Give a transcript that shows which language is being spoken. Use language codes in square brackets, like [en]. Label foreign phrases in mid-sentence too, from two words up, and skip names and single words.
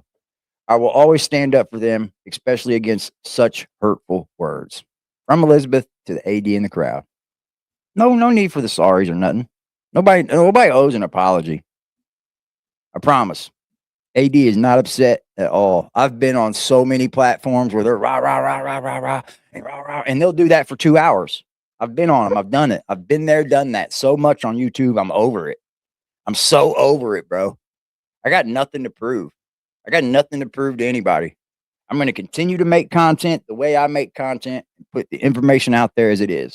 [en] I will always stand up for them, especially against such hurtful words. From Elizabeth to the AD in the crowd. No need for the sorries or nothing. Nobody owes an apology. I promise. AD is not upset at all. I've been on so many platforms where they're rah, rah, rah, rah, rah, rah, and rah, rah, and they'll do that for 2 hours. I've been on them. I've done it. I've been there, done that so much on YouTube. I'm over it. I'm so over it, bro. I got nothing to prove. I got nothing to prove to anybody. I'm going to continue to make content the way I make content and put the information out there as it is.